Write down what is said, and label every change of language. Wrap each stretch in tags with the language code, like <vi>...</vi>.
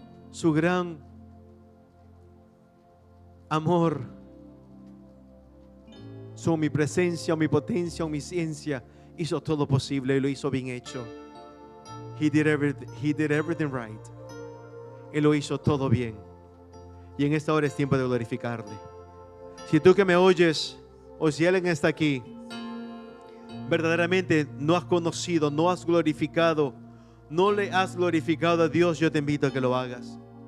<es>Su gran amor, su omnipresencia, omnipotencia, omnisciencia, hizo todo posible y lo hizo bien hecho.</es> <en>He did everything right.</en> <es>Él lo hizo todo bien. Y en esta hora es tiempo de glorificarle. Si tú que me oyes, o si alguien está aquí, verdaderamente no has conocido, no has glorificado, no le has glorificado a Dios, yo te invito a que lo hagas.</es>